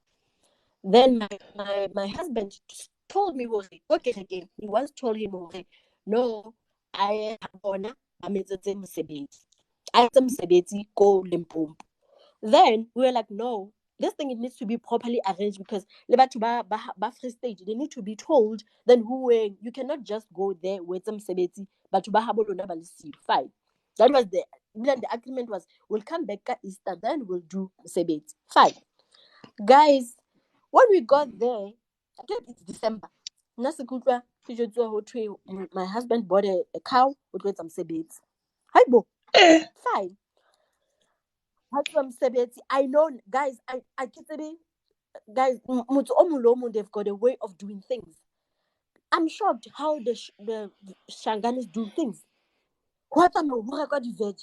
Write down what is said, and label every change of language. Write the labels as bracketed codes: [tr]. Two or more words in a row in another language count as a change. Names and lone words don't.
[en] Then my husband told me, okay, again. He once told him, no, I have I go Limpopo. Then we were like, no, this thing, it needs to be properly arranged, because [st] le batho ba Free State, [en] they need to be told then who you cannot just go there with some sebetsi [st] batho ba habo lona ba le siyo. [en] Fine. That was the agreement was, we'll come back at Easter, then we'll do sebetsi. Fine. Guys, when we got there, I think it's December. My husband bought a cow with some sebetsi. Hi bo. Fine. I know, guys, I get it. Guys, they've got a way of doing things. I'm shocked how the Shanganis do things. What am I got the veg?